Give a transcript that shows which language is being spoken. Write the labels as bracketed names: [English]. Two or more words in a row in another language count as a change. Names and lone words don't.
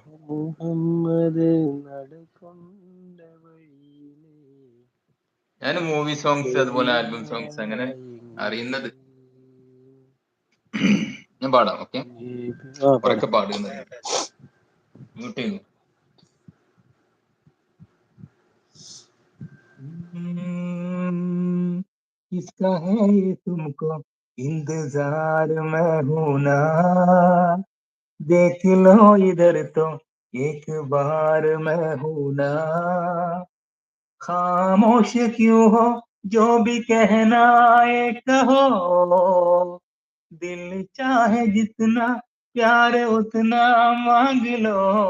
[Malayalam] മുഹമ്മദ് നടകൊണ്ട വഴിയിലെ ഞാൻ [English] movie songs [Malayalam] അതുപോലെ [English] album songs [Malayalam] അങ്ങനെ പെരിയായെങ്കിൽ. അറിയുന്നത്. ഞാൻ പാടാം, ഓക്കെ. പാട്. ഉറക്കെ പാടുന്നത് മ്യൂട്ട് ചെയ്യുന്നു. [Hindi] किसका है ये तुमको इंतजार में हूं ना, देख लो इधर तो एक बार मैं हूं ना, खामोश क्यों हो जो भी कहना है कहो, दिल चाहे जितना प्यार उतना मांग लो,